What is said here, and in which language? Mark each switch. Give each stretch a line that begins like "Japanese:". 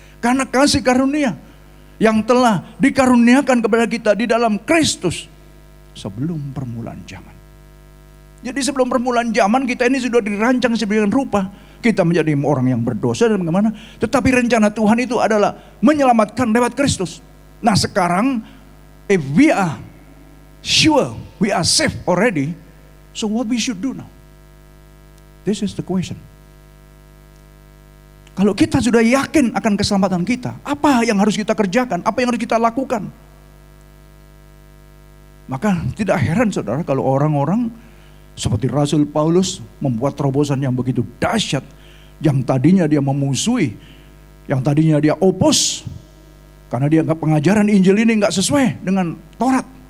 Indonesian: Karena kasih karunia yang telah dikaruniakan kepada kita di dalam Kristus sebelum permulaan zaman. Jadi sebelum permulaan zaman kita ini sudah dirancang sedemikian rupa. Kita menjadi orang yang berdosa dan bagaimana. Tetapi rencana Tuhan itu adalah menyelamatkan lewat Kristus. Nah sekarang,
English: if we are sure we are safe already, so what we should do now? This is the question.
Indonesian: Kalau kita sudah yakin akan keselamatan kita, apa yang harus kita kerjakan? Apa yang harus kita lakukan? Maka tidak heran, saudara, kalau orang-orang seperti Rasul Paulus membuat terobosan yang begitu dahsyat, yang tadinya dia memusuhi, yang tadinya dia opos, karena dia anggap pengajaran Injil ini nggak sesuai dengan Taurat.